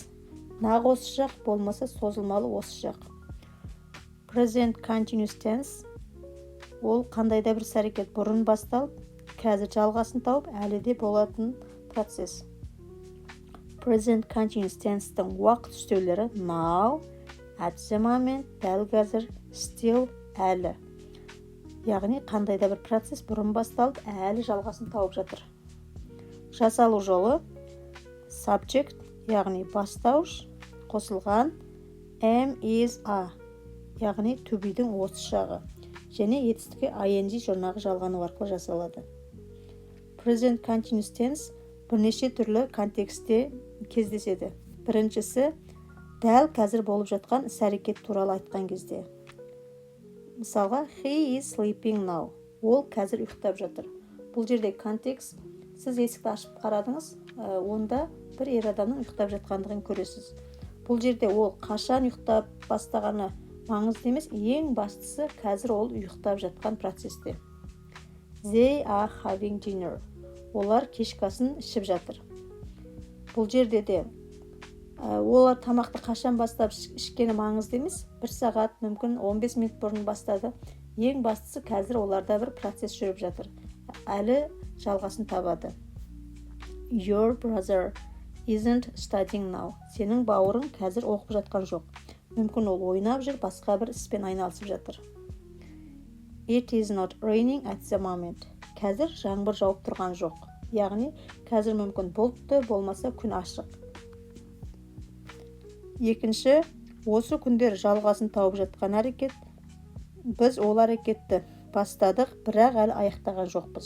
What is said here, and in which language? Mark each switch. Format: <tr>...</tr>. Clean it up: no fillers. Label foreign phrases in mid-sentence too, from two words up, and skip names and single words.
<kk>Нақ осы жақ болмаса созылмалы осы жақ.</kk> <en>Present continuous tense</en> <kk>ол қандай да бір іс-әрекет бұрын басталып, қазір жалғасын тауып, әлі де болатын процесс.</kk> <en>Present continuous tense-тің</en> <kk>уақыт үстеулері</kk> <en>now, at the moment,</en> <kk>дәл қазір, still, әлі. Яғни қандай да бір процесс бұрын басталып, әлі жалғасын тауып жатыр. Жасалу жолы subject, яғни бастауыш, қосылған</kk> <en>am, is, are,</en> <kk>яғни</kk> <en>to be-</en> <kk>дің осы жағы, және етістікке ing жұрнағы жалғану арқылы жасалады.</kk> <en>Present continuous tense</en> <kk>бірнеше түрлі контекстте кездеседі. Біріншісі, дәл қазір болып жатқан іс-әрекет туралы айтқан кезде. Мысалға,</kk> <en>he is sleeping now.</en> <kk>Ол қазір ұйықтап жатыр. Бұл жерде контекст, сіз есікті ашып қарадыңыз, онда бір ер адамның ұйықтап жатқандығын көресіз. Бұл жерде ол қашан ұйықтап бастағаны маңызды емес, ең бастысы қазір ол ұйықтап жатқан процесте.</kk> <en>They are having dinner.</en> <kk>Олар кешкасын ішіп жатыр. Бұл жерде де олар тамақты қашан бастап ішкені маңызды емес, 1 сағат, мүмкін 15 минут бұрын бастады. Ең бастысы қазір оларда бір процесс жүріп жатыр. Әлі жалғасын табады.</kk> <en>Your brother isn't studying now.</en> <kk>Сенің бауырың қазір оқып жатқан жоқ. Мүмкін ол ойнап жүр, басқа бір іспен айналысып жатыр.</kk> <en>It is not raining at the moment.</en> <kk>Қазір жаңбыр жауып тұрған жоқ. Яғни, қазір мүмкін бұлтты, болмаса күн ашық. Екінші, осы күндер жалғасын тауып жатқан әрекет. Біз ол әрекетті бастадық, бірақ әлі аяқтаған жоқпыз.</kk>